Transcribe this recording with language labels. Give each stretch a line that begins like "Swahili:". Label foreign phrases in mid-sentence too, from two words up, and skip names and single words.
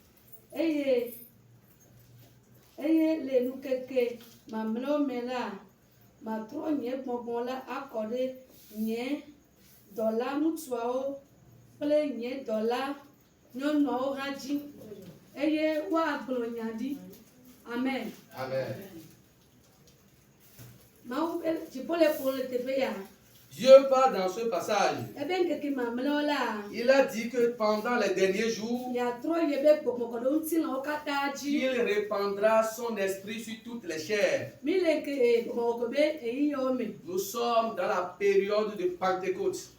Ewe: eye le nukeke mamlɛwo me la matrɔ nye gbɔgbɔ la akɔ ɖe nye dɔla ŋutsuawo kple nye dɔla nyɔnuawo hã dzi eye woagblɔ nya ɖi. Amen. Amen. Mawu be dziƒo le ƒo le teƒe ya.
French: Dieu parle dans ce passage. Il a dit que pendant les derniers jours, il répandra son esprit sur toutes les chairs. Nous sommes dans la période de Pentecôte.